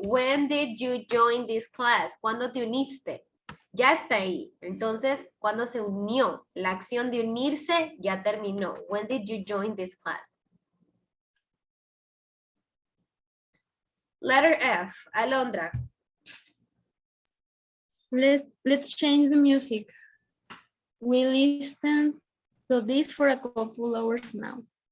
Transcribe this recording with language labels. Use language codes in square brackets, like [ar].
[en] When did you join this class? [es] ¿Cuándo te uniste? Ya está ahí. Entonces, ¿cuándo se unió? La acción de unirse ya terminó. [en] When did you join this class? Letter F, Alondra. Let's change the music. We listen to this for a couple hours now.